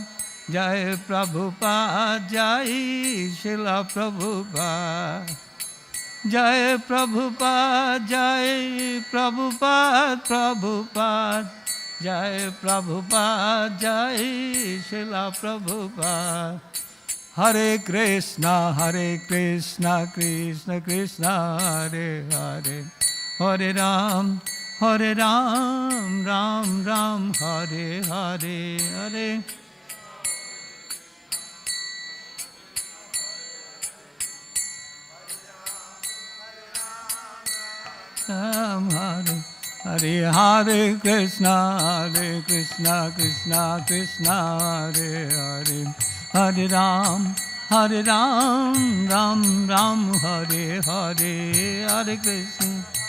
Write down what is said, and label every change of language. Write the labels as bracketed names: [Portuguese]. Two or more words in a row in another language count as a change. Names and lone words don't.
[Sanskrit] Jai Prabhupada, Jai Srila Prabhupada. Jai Prabhupada, Jai Prabhupada, Prabhupada. Jai Prabhupada, Jai Srila Prabhupada. Hare Krishna, Krishna Krishna, Hare Hare. Hare Ram, Hare Ram, Ram Ram, Hare Hare, Hare Ram, Hare Hare, Hare Krishna, Krishna Krishna, Hare Hare, Hare Ram, Ram Ram, Hare Hare, Hare Krishna.